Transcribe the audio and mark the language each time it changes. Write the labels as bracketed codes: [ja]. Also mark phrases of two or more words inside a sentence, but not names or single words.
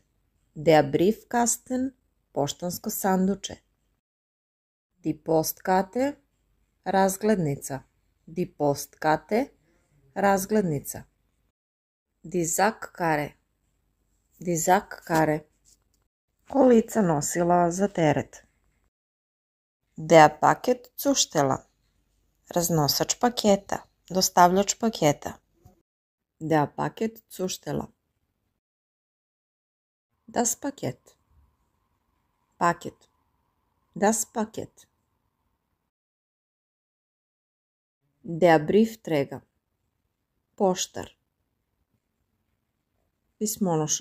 [de] Der Briefkasten, [sr] poštansko sanduče. [de] Die Postkarte, razglednica. Die Postkarte, razglednica. Die Sackkarre. Die Sackkarre. [sr] Kolica nosila za teret. [de] Der Paketzusteller. [sr] Raznosač paketa. Dostavljač paketa. [de] Der Paketzusteller. Das Paket. Paket. Das Paket. Der Briefträger. [sr] Poštar. Pismonoša.